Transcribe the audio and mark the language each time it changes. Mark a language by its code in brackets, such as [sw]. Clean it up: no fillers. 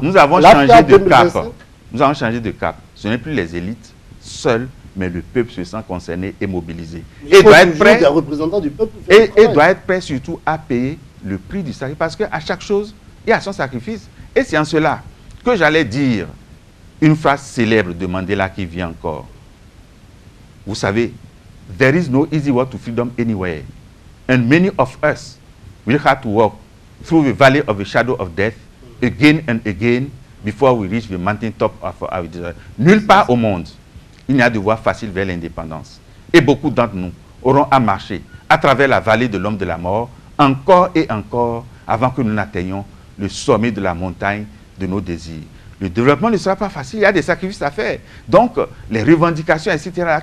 [fr] Nous avons changé de cap. Nous avons changé de cap. Ce n'est plus les élites seules, mais le peuple se sent concerné et mobilisé. Et doit être prêt, des représentants du peuple et doit être prêt surtout à payer le prix du sacrifice. Parce qu'à chaque chose, il y a son sacrifice. Et c'est en cela que j'allais dire une phrase célèbre de Mandela qui vient encore. Vous savez, [en] there is no easy road to freedom anywhere. And many of us will have to walk through the valley of the shadow of death again and again before we reach the mountain top of our desire. [fr] Nulle part au monde, il n'y a de voie facile vers l'indépendance. Et beaucoup d'entre nous auront à marcher à travers la vallée de l'homme de la mort, encore et encore, avant que nous n'atteignions le sommet de la montagne de nos désirs. Le développement ne sera pas facile, il y a des sacrifices à faire. Donc, les revendications, etc.